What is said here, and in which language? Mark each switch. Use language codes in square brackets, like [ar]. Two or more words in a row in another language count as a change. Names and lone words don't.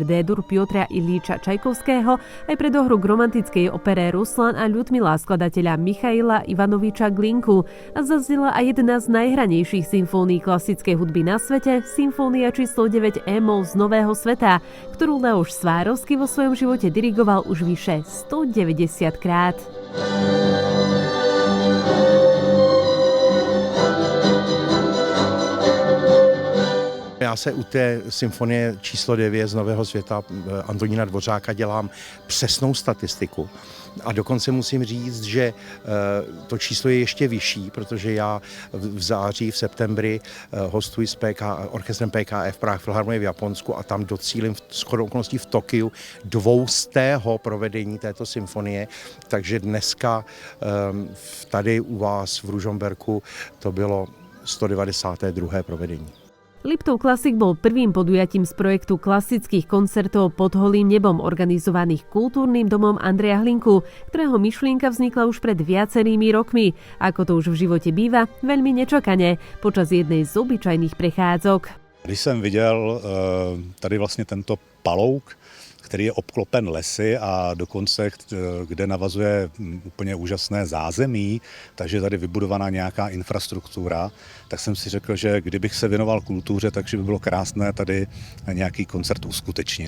[sk] D-dur Piotra Ilíča Čajkovského aj predohru k romantickej opere Ruslan a Ľudmila skladateľa Michaila Ivanoviča Glinku a zaznela aj jedna z najhranejších symfónií klasickej hudby na svete, symfónia číslo 9 E-moll z Nového sveta, ktorú Leoš Svárovský vo svojom živote dirigoval už vyše 190 krát. [cs] Já se u té symfonie číslo 9 z Nového světa Antonína Dvořáka dělám přesnou statistiku. A dokonce musím říct, že to číslo je ještě vyšší, protože já v září, v septembri hostuji s orchestrem PKF Prague Filharmonie v Japonsku a tam docílím shodou okolností v Tokiu 200. provedení této symfonie. Takže dneska tady u vás v Ružomberku to bylo 192. provedení. [sk] Liptov Classic bol prvým podujatím z projektu klasických koncertov pod holým nebom organizovaných Kultúrnym domom Andreja Hlinku, ktorého myšlienka vznikla už pred viacerými rokmi. Ako to už v živote býva, veľmi nečakane, počas jednej z obyčajných prechádzok. [cs] Když jsem viděl tady vlastně tento palouk, který je obklopen lesy a dokonce, kde navazuje úplně úžasné zázemí, takže tady vybudovaná nějaká infrastruktura, tak jsem si řekl, že kdybych se věnoval kultuře, takže by bylo krásné tady nějaký koncert uskutečnit.